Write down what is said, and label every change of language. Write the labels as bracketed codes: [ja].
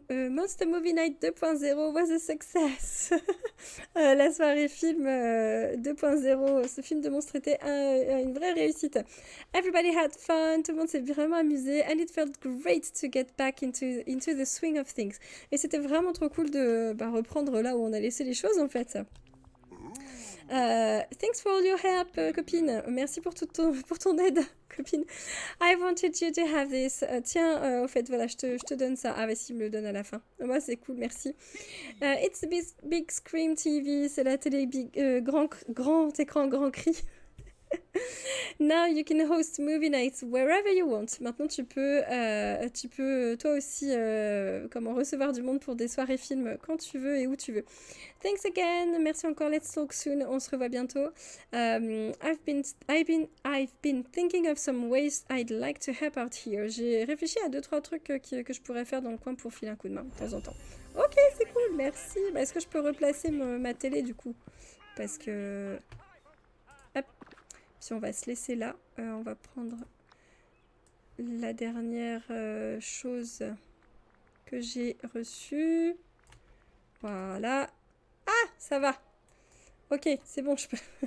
[en] Monster Movie Night 2.0 was a success. [fr] La soirée film 2.0, ce film de monstre était une vraie réussite. [en] Everybody had fun, [fr] tout le monde s'est vraiment amusé, [en] and it felt great to get back into the swing of things. [fr] Et c'était vraiment trop cool de reprendre là où on a laissé les choses en fait. [en] Thanks for all your help, copine. [fr] Merci pour ton aide, copine. [en] I wanted you to have this. [fr] Tiens, au fait, voilà, je te donne ça. Ah, bah si, il me le donne à la fin. Moi, c'est cool, merci. [en] It's a big screen TV. [fr] C'est la télé grand écran, grand cri. [en] Now you can host movie nights wherever you want. [fr] Maintenant, tu peux toi aussi recevoir du monde pour des soirées films quand tu veux et où tu veux. [en] Thanks again. [fr] Merci encore. [en] Let's talk soon. [fr] On se revoit bientôt. [en] I've been thinking of some ways I'd like to help out here. [fr] J'ai réfléchi à 2-3 trucs que je pourrais faire dans le coin pour filer un coup de main de temps en temps. Ok, c'est cool. Merci. Est-ce que je peux replacer ma télé du coup? Parce que... Hop. Si on va se laisser là, on va prendre la dernière chose que j'ai reçue. Voilà. Ah, ça va. Ok, c'est bon, je peux.